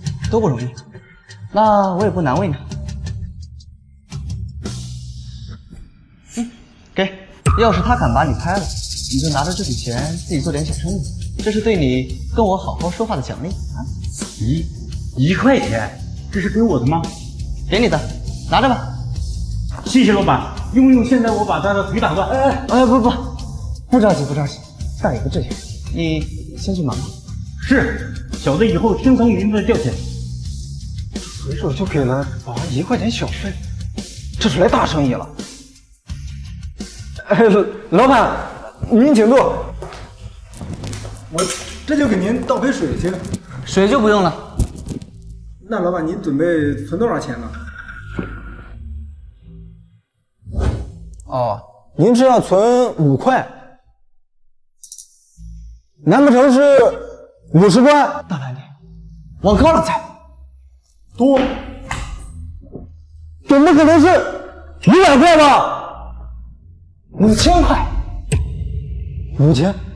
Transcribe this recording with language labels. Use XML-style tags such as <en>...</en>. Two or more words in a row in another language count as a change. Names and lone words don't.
<zh>都不容易，那我也不難為你。給，要是他敢把你開了，你就拿着這筆錢自己做點小生意，這是對你跟我好好說話的獎勵啊。一塊錢，這是給我的嗎？給你的，拿着吧。謝謝老闆，用不用現在我把他的腿打斷？不着急，大有個志氣，你先去忙吧。是，小子以後聽從您的調遣。隨手就給了保安1塊錢小費，這是來大生意了。哎，老闆，您請坐。我這就給您倒杯水去。水就不用了。那老闆，您準備存多少錢呢？哦，您是要存5 塊，難不成是50塊？大膽點，往高了踩。多？怎麼可能是100塊吧？5000塊？5000？</zh>